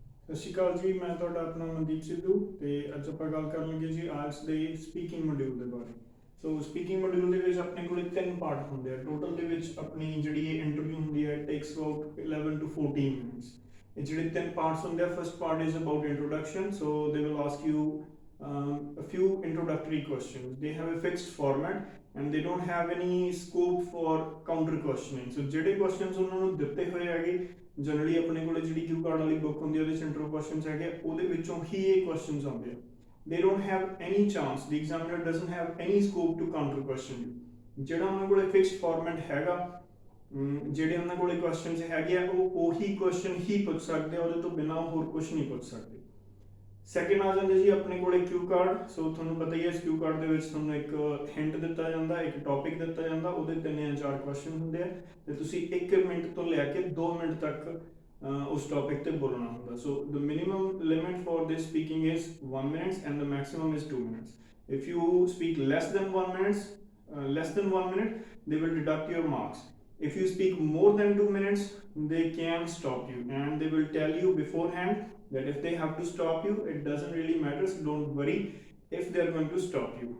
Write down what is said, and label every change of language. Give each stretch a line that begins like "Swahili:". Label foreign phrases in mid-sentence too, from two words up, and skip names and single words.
Punjabi: ਸਤਿ ਸ਼੍ਰੀ ਅਕਾਲ ਜੀ, ਮੈਂ ਤੁਹਾਡਾ ਆਪਣਾ ਮਨਦੀਪ ਸਿੱਧੂ ਤੇ ਅੱਜ ਆਪਾਂ ਗੱਲ ਕਰਨ ਲੱਗੇ ਜੀ ਆਇਲਟਸ ਦੇ
English: speaking module
Punjabi: ਦੇ ਬਾਰੇ। ਸੋ
English: speaking module
Punjabi: ਦੇ ਵਿੱਚ ਆਪਣੇ ਕੋਲ ਤਿੰਨ ਪਾਰਟ ਹੁੰਦੇ ਆ ਟੋਟਲ ਦੇ ਵਿੱਚ। ਆਪਣੀ ਜਿਹੜੀ ਇਹ ਇੰਟਰਵਿਊ ਹੁੰਦੀ ਹੈ
English: takes about 11 to 14 minutes.
Punjabi: ਇਹ ਜਿਹੜੇ ਤਿੰਨ ਪਾਰਟਸ ਹੁੰਦੇ ਆ,
English: first part is about introduction. so they will ask you a few introductory questions. They have a fixed format and they don't have any scope for counter questioning.
Punjabi: So ਜਿਹੜੇ questions ਉਹਨਾਂ ਨੂੰ ਦਿੱਤੇ ਹੋਏ ਹੈਗੇ ਜਨਰਲੀ ਆਪਣੇ ਕੋਲ ਜਿਹੜੀ
English: cue card
Punjabi: ਵਾਲੀ ਬੁੱਕ ਹੁੰਦੀ ਹੈ ਉਹਦੇ
English: intro questions
Punjabi: ਹੈਗੇ, ਉਹਦੇ ਵਿੱਚੋਂ ਹੀ ਇਹ ਕੁਐਸਚਨਸ ਆਉਂਦੇ ਆ।
English: they don't have any chance, the examiner doesn't have any scope to counter question you।
Punjabi: ਜਿਹੜਾ ਉਹਨਾਂ ਕੋਲ
English: fixed format
Punjabi: ਹੈਗਾ, ਜਿਹੜੇ ਉਹਨਾਂ ਕੋਲ ਕੁਐਸਚਨਸ ਹੈਗੇ ਆ ਉਹ ਉਹੀ ਕੁਐਸਚਨ ਹੀ ਪੁੱਛ ਸਕਦੇ ਆ, ਉਹਦੇ ਤੋਂ ਬਿਨਾਂ ਹੋਰ ਕੁਝ ਨਹੀਂ ਪੁੱਛ ਸਕਦੇ। ਸੈਕਿੰਡ ਆ ਜਾਂਦੇ ਜੀ ਆਪਣੇ ਕੋਲ
English: cue card.
Punjabi: ਸੋ ਤੁਹਾਨੂੰ ਪਤਾ ਹੀ ਹੈ ਇਸ
English: cue card
Punjabi: ਦੇ ਵਿੱਚ ਤੁਹਾਨੂੰ ਇੱਕ ਹਿੰਟ ਦਿੱਤਾ ਜਾਂਦਾ, ਇੱਕ ਟੌਪਿਕ ਦਿੱਤਾ ਜਾਂਦਾ, ਉਹਦੇ 3 ਜਾਂ 4 ਕੁਐਸਚਨ ਹੁੰਦੇ ਆ ਤੇ ਤੁਸੀਂ 1 ਮਿੰਟ ਤੋਂ ਲੈ ਕੇ 2 ਮਿੰਟ ਤੱਕ ਉਸ ਟੌਪਿਕ ਤੇ ਬੋਲਣਾ ਹੁੰਦਾ।
English: so the minimum limit for this speaking is 1 minute and the maximum is 2 minutes। if you speak less than 1 minute, they will deduct your marks। if you speak more than 2 minutes, they can stop you and they will tell you beforehand that if they have to stop you, it doesn't really matter, so don't worry if they are going to stop you।